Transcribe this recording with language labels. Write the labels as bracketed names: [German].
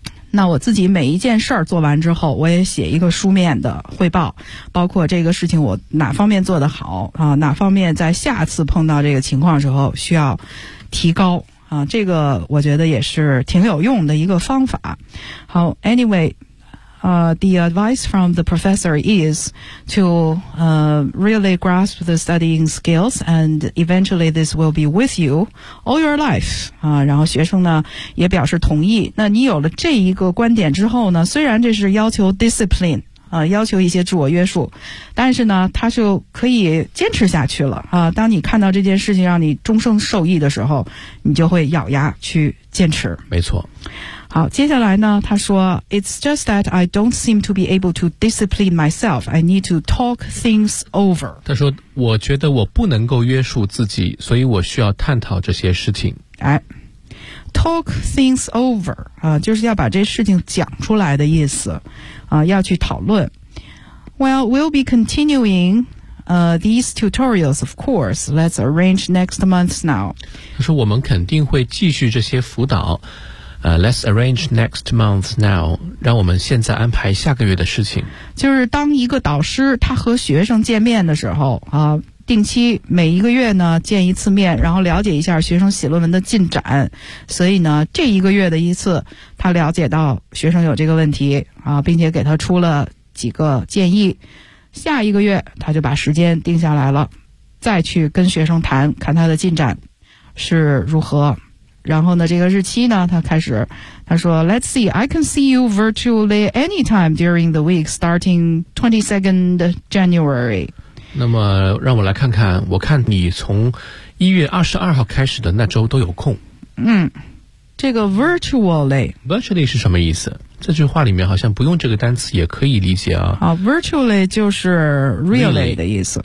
[Chinese] 那我自己每一件事儿做完之后我也写一个书面的汇报，包括这个事情我哪方面做得好哪方面在下次碰到这个情况时候需要提高这个我觉得也是挺有用的一个方法。 [English] 好 ,anyway, the advice from the professor is to really grasp the studying skills and eventually this will be with you all your life. [Chinese] 然后学生呢也表示同意。那你有了这一个观点之后呢，虽然这是要求 discipline, 要求一些自我约束，但是呢他就可以坚持下去了当你看到这件事情让你终生受益的时候，你就会咬牙去坚持。没错。好，接下来呢他说 [English] It's just that I don't seem to be able to discipline myself. I need to talk things over. [Chinese] 他说我觉得我不能够约束自己，所以我需要探讨这些事情。哎， talk things over, 就是要把这事情讲出来的意思要去讨论。 [English] Well, we'll be continuing these tutorials, of course. Let's arrange next month now. [Chinese] 他说我们肯定会继续这些辅导 [English] let's arrange next month now. [Chinese] 让我们现在安排下个月的事情。就是当一个导师他和学生见面的时候定期每一个月呢见一次面，然后了解一下学生写论文的进展。所以呢这一个月的一次他了解到学生有这个问题并且给他出了几个建议。下一个月他就把时间定下来了，再去跟学生谈，看他的进展是如何。然后呢这个日期呢他开始，他说 [English] Let's see, I can see you virtually anytime during the week starting 22nd January. [Chinese] 那么让我来看看，我看你从1月22号开始的那周都有空。这个 virtually 是什么意思？这句话里面好像不用这个单词也可以理解 virtually 就是 really 的意思，